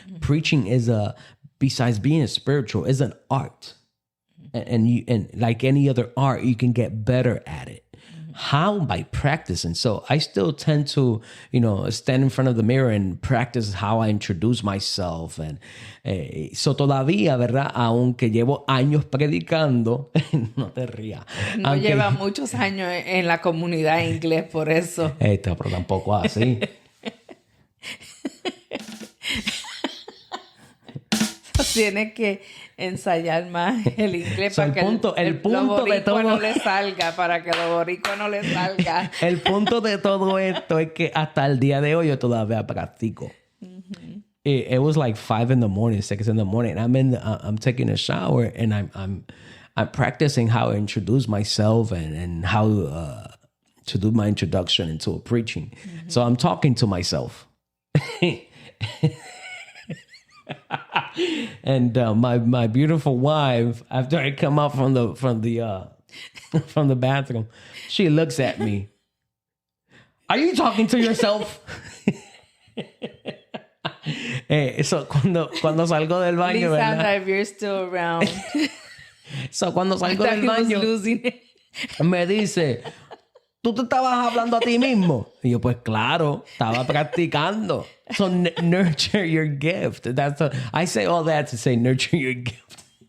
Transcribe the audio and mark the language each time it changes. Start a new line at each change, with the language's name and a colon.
English: Preaching is besides being a spiritual, is an art. And like any other art, you can get better at it. How? By practicing. So I still tend to, stand in front of the mirror and practice how I introduce myself. And so
Spanish: todavía, ¿verdad? Aunque llevo años predicando, no te rías. No lleva muchos años en la comunidad inglés, por eso. Pero tampoco así. Tienes que ensayar más el inglés para que el punto de todo no le salga, para que lo boricua no le salga. El punto de todo esto es que hasta el día de hoy yo todavía practico.
English: It was like 5 a.m, 6 a.m. I'm taking a shower and I'm practicing how to introduce myself and how to do my introduction into a preaching. So I'm talking to myself. And my beautiful wife, after I come out from the bathroom, she looks at me. Are you talking to yourself? So
Spanish: cuando salgo del baño,
English: Lisandra, if you're still around. So
Spanish: cuando salgo del baño, me dice, ¿tú te estabas hablando a ti mismo? Y yo, pues claro, estaba practicando.
English: So nurture your gift. I say all that to say nurture your gift.